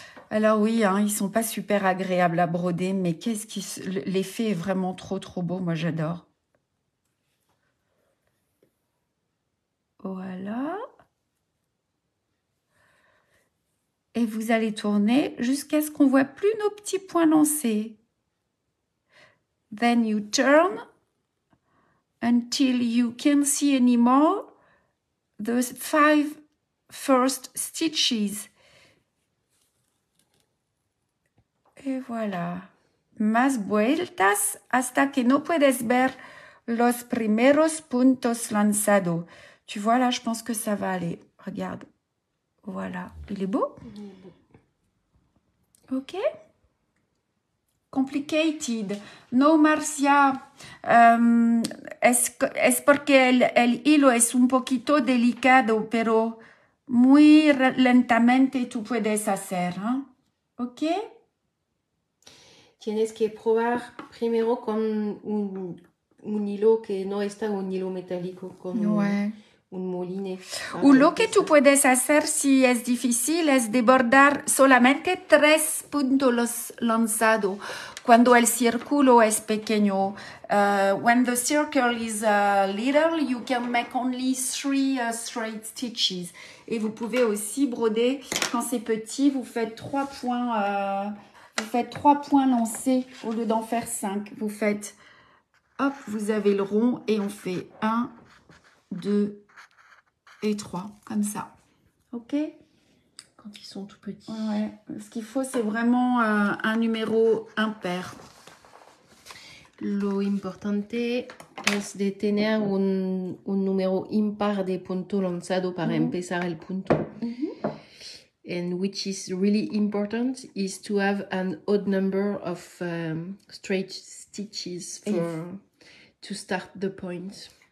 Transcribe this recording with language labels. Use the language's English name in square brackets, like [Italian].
[French] Alors oui, hein, ils sont pas super agréables à broder, mais l'effet est vraiment trop beau. Moi, j'adore. Voilà. Et vous allez tourner jusqu'à ce qu'on voit plus nos petits points lancés. [English] Then you turn until you can't see anymore the 5 first stitches. [French] Et voilà. [Spanish] Más vueltas hasta que no puedes ver los primeros puntos lanzados. [French] Tu vois là, je pense que ça va aller. Regarde. Voilà. Il est beau? [English] Ok. Complicated. [Spanish] No, Marcia. Es porque el hilo es un poquito delicado, pero muy lentamente tú puedes hacer. ¿Eh? Ok. Tienes que probar primero con un hilo que no está un hilo metálico, con un moline. O lo que tú puedes hacer si es difícil es de bordar solamente 3 puntos lanzados cuando el círculo es pequeño. [English] When the circle is little, you can make only 3 straight stitches. [French] Et vous pouvez aussi broder quand c'est petit, vous faites 3 points. Vous faites 3 points lancés au lieu d'en faire 5. Vous faites, hop, vous avez le rond et on fait 1, 2 et 3, comme ça. Ok? Quand ils sont tout petits. Ouais. Ce qu'il faut, c'est vraiment un numéro impair. [Spanish] Lo importante es de tener un número impar de punto lanzado para empezar el punto. [English] And which is really important is to have an odd number of straight stitches to start the point.